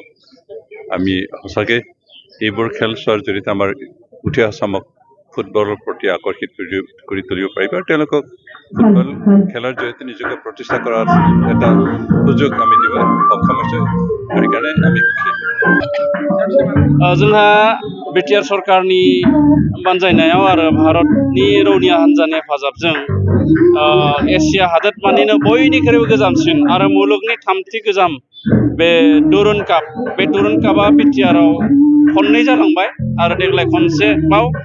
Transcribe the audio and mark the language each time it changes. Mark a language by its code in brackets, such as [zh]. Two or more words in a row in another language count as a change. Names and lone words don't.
[as] আমি সঁচাকৈ এইবোৰ খেল চোৱাৰ জৰিয়তে আমাৰ উঠি অহা চামক ফুটবলৰ প্ৰতি আকৰ্ষিত কৰি তুলিব পাৰিব আৰু তেওঁলোকক ফুটবল খেলৰ জৰিয়তে নিজকে প্ৰতিষ্ঠা কৰাৰ এটা সুযোগ আমি দিব সক্ষম হৈছোঁ। সেইকাৰণে আমি সুখী। [brx] जोंहा बिटिआर सरकारनि बानजायनायाव आरो भारतनि रौनिया हान्जानि हेफाजाबजों एसिया हादोरमानिनो बयनिख्रुइबो गोजामसिन आरो मुलुगनि थामथि गोजाम बे डुरान्ड काप, बे डुरान्ड कापआ बिटिआरआव खननै जालांबाय आरो देग्लाय खनसेबाव